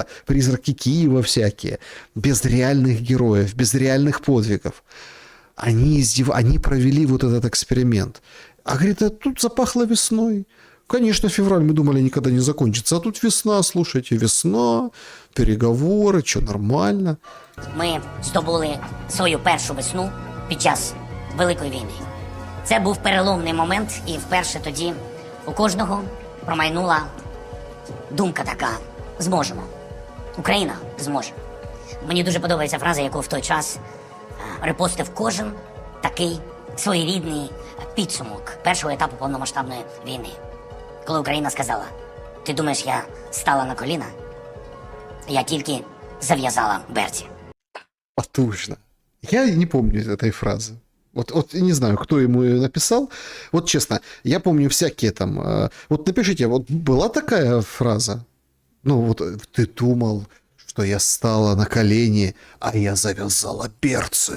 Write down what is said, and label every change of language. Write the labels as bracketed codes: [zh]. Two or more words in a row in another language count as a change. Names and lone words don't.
[ru] Призраки Киева всякие. Без реальных героев, без реальных подвигов. Они провели вот этот эксперимент. А говорит, а тут запахло весной. Конечно, февраль, мы думали, никогда не закончится. А тут весна, слушайте, весна, переговоры, что, нормально. [uk] Ми здобули свою першу весну під час Великої війни. Це був переломний момент, і вперше тоді у кожного промайнула думка така: зможемо. Україна зможе. Мені дуже подобається фраза, яку в той час репостив кожен такий своєрідний підсумок першого етапу повномасштабної війни. Коли Україна сказала: ти думаєш, я стала на коліна? Я тільки зав'язала берці. [ru] Потужно. Я не помню этой фразы. Вот не знаю, кто ему ее написал. Вот честно, я помню всякие там... Вот напишите, вот была такая фраза? Ну вот ты думал, что я стала на колени, а я завязала берцы.